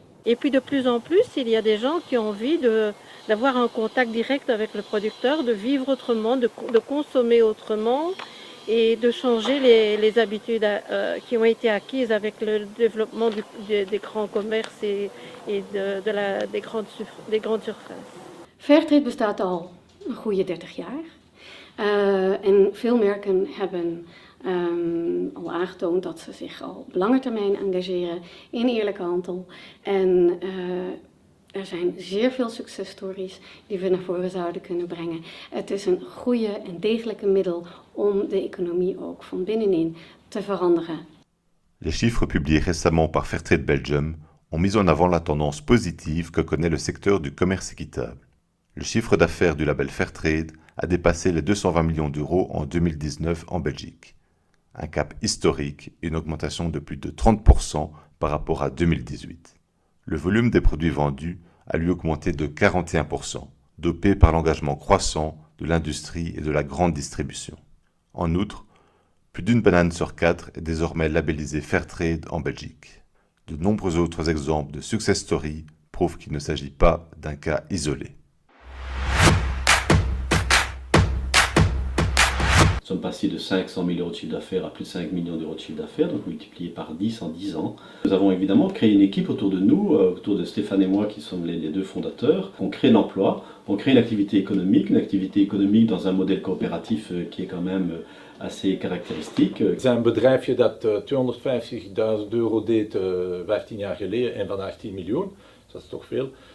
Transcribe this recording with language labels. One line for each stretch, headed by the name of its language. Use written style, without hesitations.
French: Et puis de plus en plus, il y a des gens qui ont envie d'avoir un contact direct avec le producteur, de vivre autrement, de consommer autrement et de changer les habitudes qui ont été acquises avec le développement des grands commerces et des grandes surfaces.
Dutch: Fairtrade bestaat al een goede 30 jaar. En veel merken hebben al aangetoond dat ze zich al op lange termijn engageren in eerlijke handel. En er zijn zeer veel successtories die we naar voren zouden kunnen brengen. Het is een goede en degelijke middel om de economie ook van binnenin te veranderen.
French: Les chiffres publiés récemment par Fairtrade Belgium ont mis en avant la tendance positive que connaît le secteur du commerce équitable. Le chiffre d'affaires du label Fairtrade a dépassé les 220 millions d'euros en 2019 en Belgique. Un cap historique et une augmentation de plus de 30% par rapport à 2018. Le volume des produits vendus a lui augmenté de 41%, dopé par l'engagement croissant de l'industrie et de la grande distribution. En outre, plus d'une banane sur 4 est désormais labellisée Fairtrade en Belgique. De nombreux autres exemples de success stories prouvent qu'il ne s'agit pas d'un cas isolé. Nous sommes passés de 500 000 euros de chiffre d'affaires à plus de 5 millions d'euros de chiffre d'affaires, donc multiplié par 10 en 10 ans. Nous avons évidemment créé une équipe autour de nous, autour de Stéphane et moi qui sommes les deux fondateurs. On crée l'emploi, on crée une activité économique dans un modèle coopératif qui est quand même assez karakteristiek.
Dutch: Het is een bedrijfje dat 250.000 euro deed 15 jaar geleden en vandaag 10 miljoen. Dus dat is toch veel.